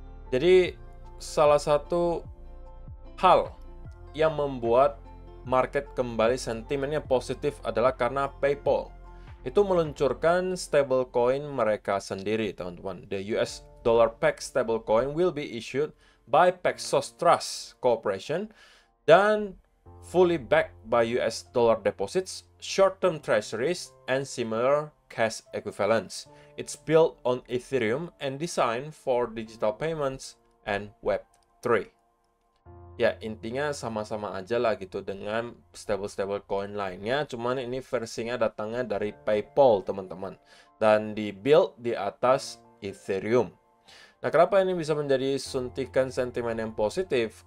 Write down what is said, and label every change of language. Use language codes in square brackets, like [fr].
[id] Jadi, salah satu hal yang membuat market kembali sentimennya positif adalah karena PayPal itu meluncurkan stablecoin mereka sendiri, teman-teman. [en] The US dollar pegged stablecoin will be issued by Paxos Trust Corporation dan fully backed by US dollar deposits, short-term treasuries, and similar cash equivalents. It's built on Ethereum and designed for digital payments and Web3. [id] Ya, intinya sama-sama aja lah gitu dengan stable coin lainnya, cuman ini versinya datangnya dari PayPal, teman-teman, dan di-build di atas Ethereum. Nah, kenapa ini bisa menjadi suntikan sentimen yang positif?